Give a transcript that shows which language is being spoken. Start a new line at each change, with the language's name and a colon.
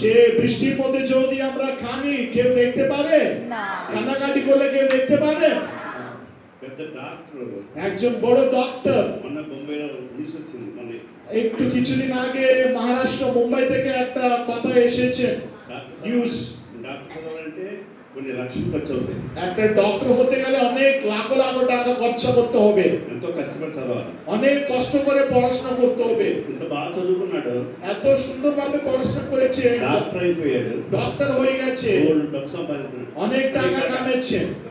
Bangla: সে বৃষ্টির মধ্যে যদি আমরা কানি, কেউ দেখতে পারে? না। কান্নাকাটি করলে কেউ দেখতে পারে?
Telugu: పెద్ద డాక్టర్
Bangla: একজন বড় ডক্টর
Telugu: మొన్న బొంబాయిలో న్యూస్ వచ్చింది, মানে
Bangla: একটু কিছুদিন আগে মহারাষ্ট্র মুম্বাই থেকে একটা কথা এসেছে নিউজ।
Telugu: డాక్టర్ చదవాలంటే కొన్ని లక్షలు ఖర్చు అవుతాయి,
Bangla: একটা ডক্টর হতে গেলে অনেক লাখ টাকা খরচা করতে হবে,
Telugu: ఎంతో కష్టపడి చదవాలి।
Bangla: অনেক কষ্ট করে পড়াশোনা করতে হবে।
Telugu: ఇంత బాగా చదువుకున్నాడు,
Bangla: এত সুন্দরভাবে পড়াশোনা করেছে,
Telugu: డాక్టర్ అయిపోయాడు,
Bangla: ডক্টর হয়ে গেছে,
Telugu: గోల్డ్ డబ్బు సంపాదించాడు,
Bangla: অনেক টাকা কামাচ্ছেন।